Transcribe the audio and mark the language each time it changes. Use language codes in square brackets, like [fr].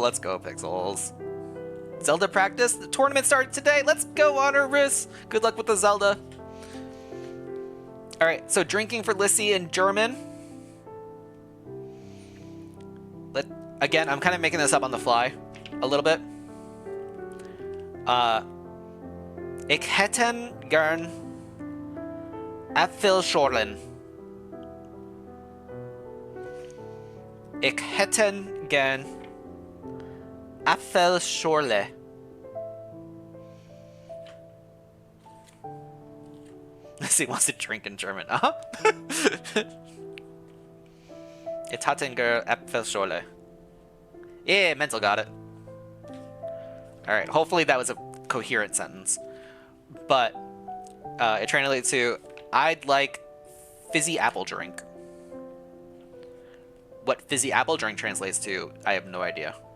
[en] Let's go, Pixels. Zelda practice. The tournament started today. Let's go, Honorus. Good luck with the Zelda. Alright, so drinking for Lissy in German. Again, I'm kind of making this up on the fly a little bit. [de] Ich hätten gern Apfelschorlen. Ich hätten gern Apfelschorle. [en] He wants to drink in German. [de] Ich hätten gern Apfelschorle. [en] Yeah, Menzel got it. Alright, hopefully that was a coherent sentence. But it translates to, I'd like fizzy apple drink. What fizzy apple drink translates to, I have no idea.